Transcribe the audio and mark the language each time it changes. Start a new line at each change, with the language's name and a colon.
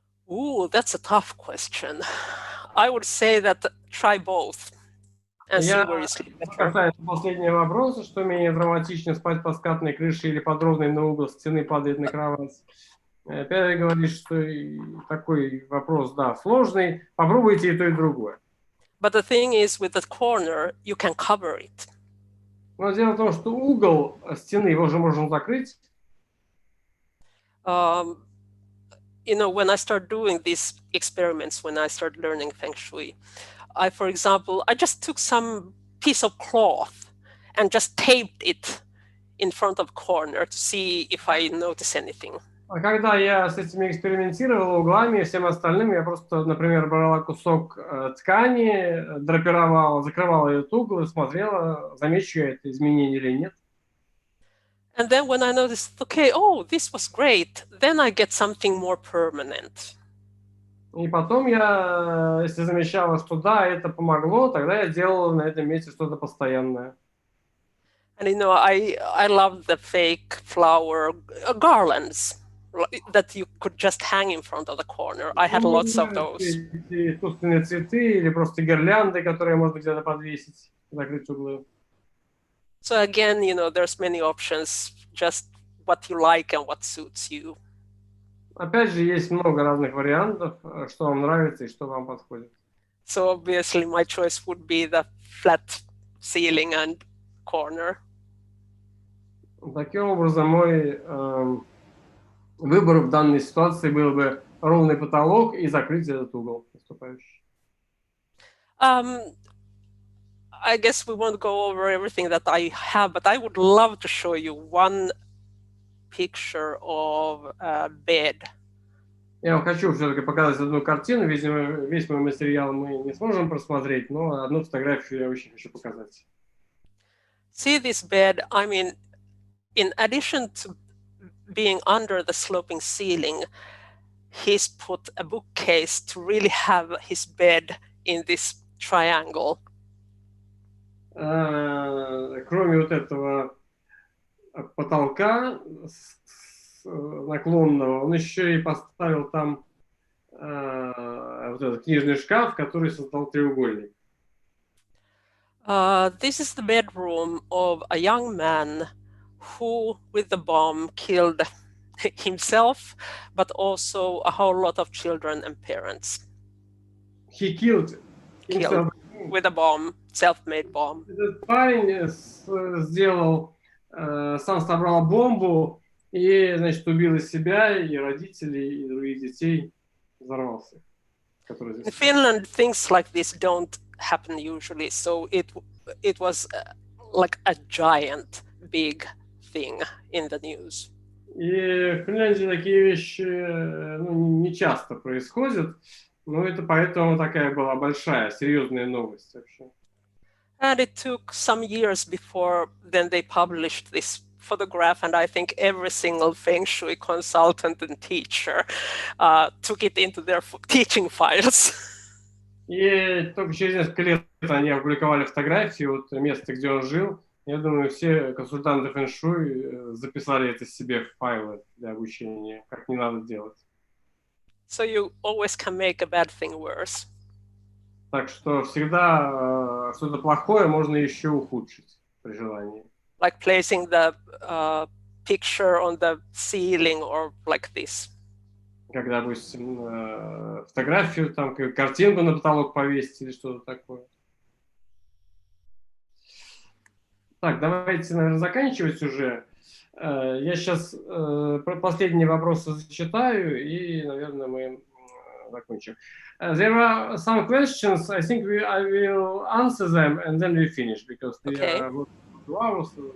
English: Ooh, that's a tough question. I would say that try both and see where you sleep better.
Russian: Касается последнего вопроса, что менее драматично, спать по скатной крыше или под ровной на угол стены падает на кровать. Опять говорит, что такой вопрос, да, сложный. Попробуйте и то, и другое.
English: But the thing is, with the corner, you can cover it.
Russian: Но дело в том, что угол стены, его же можно закрыть.
English: You know, when I start doing these experiments, when I start learning Feng Shui, for example, I just took some piece of cloth and just taped it in front of corner to see if I notice anything.
Russian: А когда я с этими экспериментировал углами и всем остальным, я просто, например, брала кусок ткани, драпировала, закрывала этот угол и смотрела, замечу я это изменение или нет.
English: And then when I noticed, okay, oh, this was great, then I get something more permanent.
Russian: И потом я, если замечала, что да, это помогло, тогда я делала на этом месте что-то постоянное.
English: And you know, I love the fake flower garlands that you could just hang in front of the corner. I had lots of those.
Russian: Искусственные цветы или просто гирлянды, которые можно где-то подвесить, закрыть углы.
English: So again, you know, there's many options, just what you like and what suits you.
Russian: Опять же, есть много разных вариантов, что вам нравится и что вам подходит.
English: So obviously my choice would be the flat ceiling and corner.
Russian: Таким образом, мой выбор в данной ситуации был бы ровный потолок и закрыть этот угол наступающий.
English: I guess we won't go over everything that I have, but I would love to show you one picture of a bed.
Russian: Я вам хочу все-таки показать одну картину. Видимо, весь мой материал мы не сможем просмотреть, но одну фотографию я очень хочу показать.
English: See this bed, I mean, in addition to being under the sloping ceiling, he's put a bookcase to really have his bed in this triangle.
Russian: Кроме вот этого потолка наклонного, он еще и поставил там вот этот книжный шкаф, который создал треугольник.
English: This is the bedroom of a young man who, with the bomb, killed himself, but also a whole lot of children and parents. He killed himself. With a bomb, self-made bomb.
Russian: Этот парень сделал, сам собрал бомбу и, значит, убил и себя, и родителей, и других детей, взорвался.
English: In Finland, things like this don't happen usually, so it was like a giant, big thing in the news.
Russian: И в Финляндии такие вещи не часто происходят, но это поэтому такая была большая, серьезная новость вообще.
English: And it took some years before then they published this photograph, and I think every single Fэн-шуй consultant and teacher took it into their teaching files.
Russian: И только через несколько лет они опубликовали фотографии вот места, где он жил. Я думаю, все консультанты фэн-шуй записали это себе в файлы для обучения, как не надо делать.
English: So you always can make a bad thing worse.
Russian: Так что всегда что-то плохое можно еще ухудшить при желании.
English: Like placing the picture on the ceiling or like this.
Russian: Как, допустим, фотографию, там, картинку на потолок повесить или что-то такое. Так, давайте, наверное, заканчивать уже. Я сейчас последние вопросы зачитаю, и, наверное, мы закончим.
English: There are some questions. I think I will answer them, and then we finish, because we are 2 hours.